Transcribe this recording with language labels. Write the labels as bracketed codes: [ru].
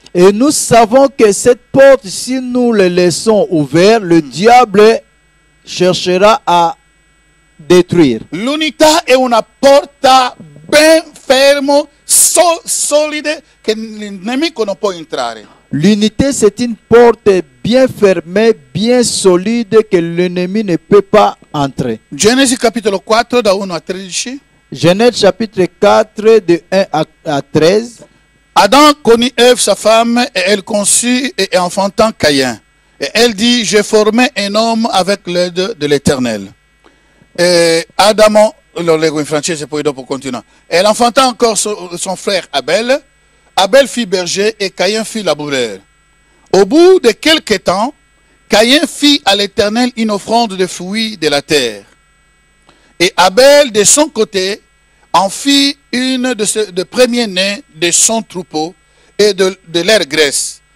[fr] Et nous savons que cette porte, si nous la laissons ouverte, le diable cherchera à détruire. [it] L'unità è una porta ben fermo, solide, che il nemico non può entrare. [fr] L'unité, c'est une porte bien fermée, bien solide, que l'ennemi ne peut pas entrer. [it] Genesi capitolo 4 da 1 a 13. [fr] Genèse chapitre 4, de 1 à 13. Adam connut Ève, sa femme, et elle conçut et enfantant Caïn. Et elle dit, j'ai formé un homme avec l'aide de l'Éternel. [it] Et Adamo, lo leggo in francese, poi dopo continua. [fr] Et elle enfanta encore son frère Abel. Abel fit berger et Caïn fit laboureur. Au bout de quelque temps, Caïn fit à l'Éternel une offrande de fruits de la terre. Et Abel, de son côté, en fit une de premier-né de son troupeau et de leur graisse.